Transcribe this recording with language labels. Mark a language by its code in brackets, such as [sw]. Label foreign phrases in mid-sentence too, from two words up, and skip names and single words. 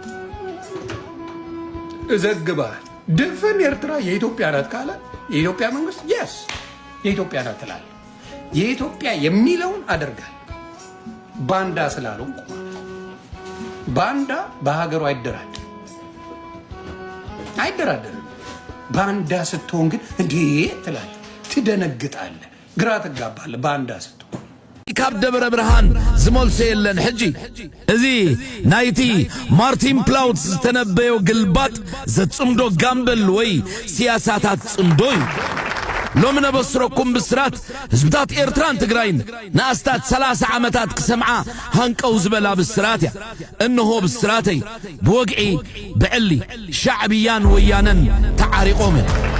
[am] እዘግባል። ድፍን ኤርትራ የኢትዮጵያ ናት ካለ የኢትዮጵያ መንግስት yes የኢትዮጵያ ናት ትላለህ። የኢትዮጵያ የሚለውን አደርጋለሁ። ባንዳ ስላለው ባንዳ በሀገሩ አይደራደርም። ባንዳ ስትሆን ግን እንዴ ትላለህ፣ ትደነግጣለህ፣ ግራ ትጋባለህ። ባንዳ ስትሆን [ti] ካብ ደብረ ብርሃን ዝመልሶ የለን ሕጂ እዚ ናይቲ ማርቲን ፕላውት ዝተነበዮ ግልባጥ ዘጽምዶ ጋምበል ወይ ሲያሳታት ጽምዶ እዩ። ሎሚ ነበስረኩም ብስራት ህዝብታት ኤርትራን ትግራይን ንኣስታት 30 ዓመታት ክሰምዓ ሃንቀው ዝበላ ብስራት እያ። እንሆ ብስራተይ ብወግዒ ብዕሊ ሻዕብያን ወያነን ተዓሪቆም እዮም።